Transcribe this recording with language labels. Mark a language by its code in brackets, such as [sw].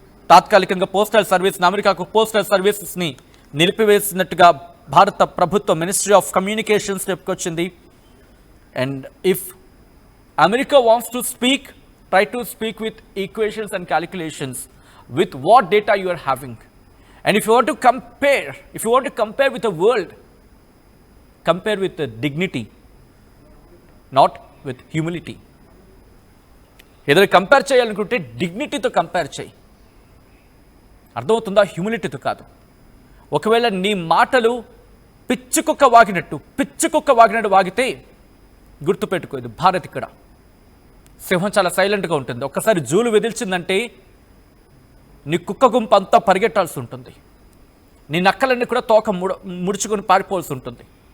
[te] తాత్కాలికంగా పోస్టల్ సర్వీస్ని, అమెరికాకు పోస్టల్ సర్వీసెస్ని నిలిపివేసినట్టుగా భారత ప్రభుత్వం, మినిస్ట్రీ ఆఫ్ కమ్యూనికేషన్స్ చెప్పుకొచ్చింది. [en] And if America wants to speak, try to speak with equations and calculations, with what data you are having. And if you want to compare with the world, compare with the dignity, not with humility. [te] ఏదైనా compare చేయాలనుకుంటే డిగ్నిటీతో compare చేయి, అర్థమవుతుందా? హ్యూమిలిటీతో కాదు. ఒకవేళ నీ మాటలు పిచ్చుకుక్క వాగినట్టు వాగితే గుర్తుపెట్టుకో, ఇది భారత్. ఇక్కడ సింహం చాలా సైలెంట్గా ఉంటుంది. ఒక్కసారి జూలు వెదిల్చిందంటే నీ కుక్క గుంపు అంతా పరిగెట్టాల్సి ఉంటుంది, నీ నక్కలన్నీ కూడా తోక ముడుచుకొని పారిపోవాల్సి ఉంటుంది.